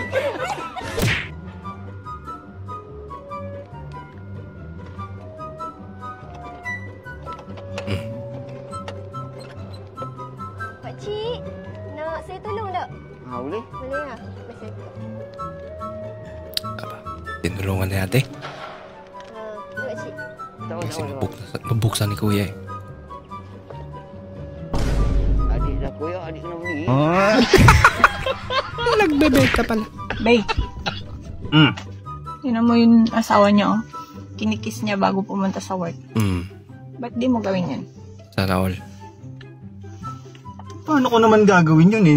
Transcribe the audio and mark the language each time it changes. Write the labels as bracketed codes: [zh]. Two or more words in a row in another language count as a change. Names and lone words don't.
[ms] Pakcik, nak saya tolong tak? Boleh. Boleh lah. Masih. [tl] Tinulungan ni ate. [ms] Pakcik. [tl] Kasi mabuksan ni kuya eh. [ms] Adik dah kuya, adik kena beli. [tl] Nagbebenta pala. Bay. Tingnan mo yung asawa niya, oh. Kinikiss niya bago pumunta sa work. Ba't di mo gawin yan? Sana all. Paano ko naman gagawin yun eh?